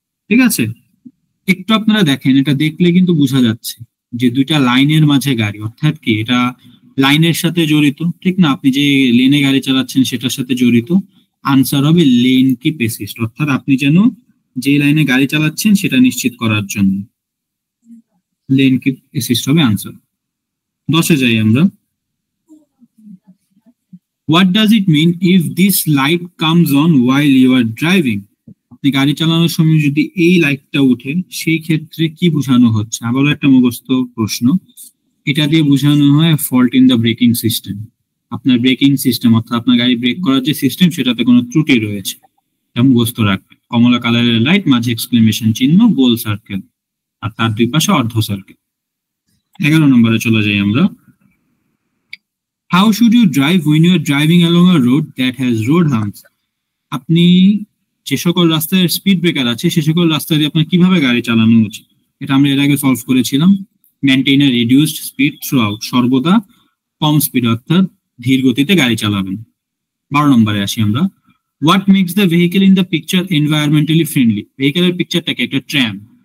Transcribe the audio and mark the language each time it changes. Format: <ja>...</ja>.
<bn>ঠিক আছে, একটু আপনারা দেখেন, এটা দেখলে কিন্তু বোঝা যাচ্ছে যে দুইটা লাইনের মাঝে গাড়ি, অর্থাৎ কি এটা লাইনের সাথে জড়িত, ঠিক না? আপনি যে লেনে গাড়ি চালাচ্ছেন সেটার সাথে জড়িত। আনসার হবে লেন কিপ অ্যাসিস্ট, অর্থাৎ আপনি যেন যে লাইনে গাড়ি চালাচ্ছেন সেটা নিশ্চিত করার জন্য লেন কিপ অ্যাসিস্ট হবে আনসার। 10 যাই আমরা।</bn> <en>What does it mean if this light comes on while you are driving?</en> <bn>আপনি গাড়ি চালানোর সময় যদি এই লাইটটা উঠে সেই ক্ষেত্রে কি বোঝানো হচ্ছে? আবারও একটা মুখস্থ প্রশ্ন। এটা দিয়ে বোঝানো হয়</bn> <en>Fault in the braking system.</en> <bn>আপনার ব্রেকিং সিস্টেম অর্থাৎ আপনার গাড়ি ব্রেক করার যে সিস্টেম সেটাতে কোনো ত্রুটি রয়েছে, এটা মুখস্থ রাখবেন। কমলা কালারের লাইট, মাঝে এক্সক্লেমেশন চিহ্ন, গোল সার্কেল আর তার দুই পাশে অর্ধ সার্কেল। 11 নম্বরে চলে যাই আমরা।</bn> <en>How should you drive when you are driving along a road that has road humps?</en> <bn>আপনি যে সকল রাস্তায় স্পিড ব্রেকার আছে সে সকল রাস্তা দিয়ে আপনার কিভাবে গাড়ি চালানো উচিত, এটা আমরা এর আগে সলভ করেছিলাম।</bn> <en>maintain a reduced speed throughout,</en> <bn>সর্বদা কম স্পিড অর্থাৎ ধীর গতিতে গাড়ি চালাবেন। 12 নম্বরে আসি আমরা।</bn> <en>What makes the vehicle in the picture environmentally friendly?</en> <bn>ভেহিকেলের পিকচারটাকে একটা ট্র্যাম।</bn>